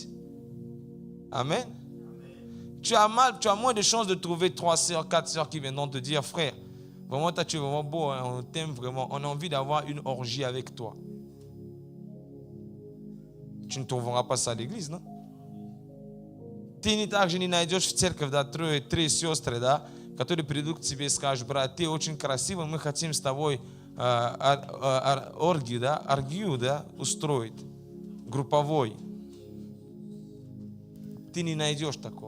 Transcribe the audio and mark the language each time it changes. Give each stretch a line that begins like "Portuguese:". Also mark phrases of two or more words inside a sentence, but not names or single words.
French: Amen. Tu as moins de chances de trouver 3 sœurs, 4 sœurs qui viendront te dire: frère, vraiment toi tu es vraiment beau, hein, on t'aime vraiment, on a envie d'avoir une orgie avec toi. Tu ne trouveras pas ça à l'église, non?
Russian: Ты не так же не найдешь в церковь, да, 3 сестры, да, которые придут к тебе и скажут: брат, ты очень красивый, мы хотим с тобой оргию, да, устроить, групповой. Ты не найдешь такого.